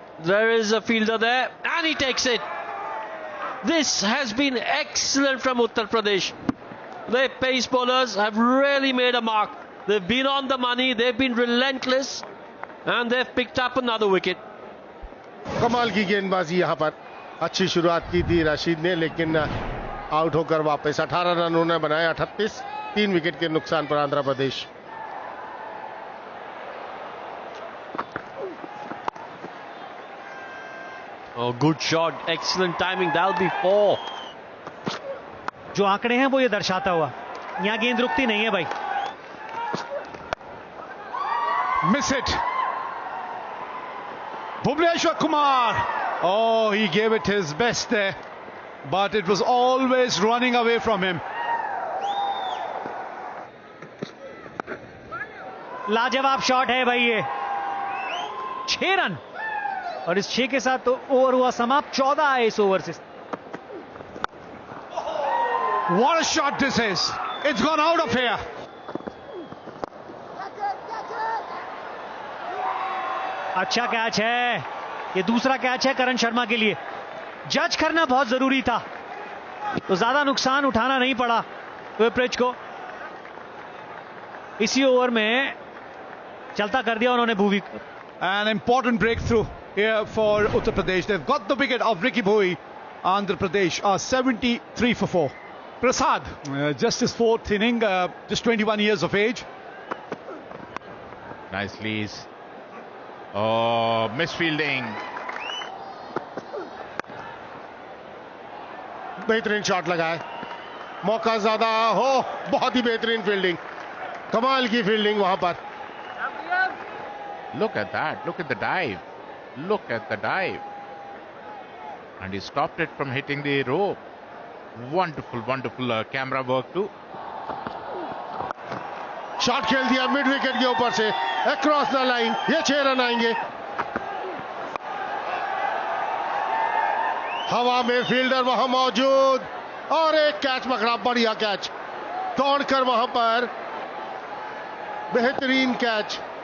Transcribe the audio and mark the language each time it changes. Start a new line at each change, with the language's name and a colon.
English: There is a fielder there and he takes it. This has been excellent from Uttar Pradesh. Their pace bowlers have really made a mark. They've been on the money, they've been relentless and they've picked up another wicket.
Hindi: कमाल की गेंदबाजी। यहां पर अच्छी शुरुआत की थी राशिद ने, लेकिन आउट होकर वापस 18 रन उन्होंने बनाए। 38, 3 विकेट के नुकसान पर Andhra Pradesh.
English: Oh, good shot, excellent timing. That'll be 4.
Hindi: जो आंकड़े हैं वो ये दर्शाता हुआ, यहां गेंद रुकती नहीं है भाई।
English: Miss it, Bhuvneshwar Kumar. Oh, he gave it his best there, but it was always running away from him.
Hindi: लाजवाब शॉट है भाई ये। 6 रन और इस 6 के साथ तो ओवर हुआ समाप्त। 14 है इस ओवर से।
English: What a shot this is. It's gone out of here.
Hindi: अच्छा कैच है, ये दूसरा कैच है करण शर्मा के लिए। जज करना बहुत जरूरी था, तो ज्यादा नुकसान उठाना नहीं पड़ा विप्रिच को। इसी ओवर में चलता कर दिया उन्होंने भुवी को।
English: An important breakthrough here for Uttar Pradesh. They've got the wicket of Ricky Bhoi. Andhra Pradesh are 73 for 4. Prasad, just his 4th inning, just 21 years of age. Nicely. Oh, misfielding.
Hindi: बेहतरीन shot लगा है, मौका ज्यादा हो। बहुत ही बेहतरीन fielding, कमाल की फील्डिंग वहां पर।
English: Look at that. Look at the dive. Look at the dive. And he stopped it from hitting the rope. Wonderful camera work too.
Hindi: Shot खेल दिया मिड विकेट के ऊपर से, अक्रॉस द लाइन। ये 6 रन आएंगे। हवा में फील्डर वहां मौजूद और एक कैच पकड़ा, बढ़िया कैच। दौड़कर वहां पर बेहतरीन कैच।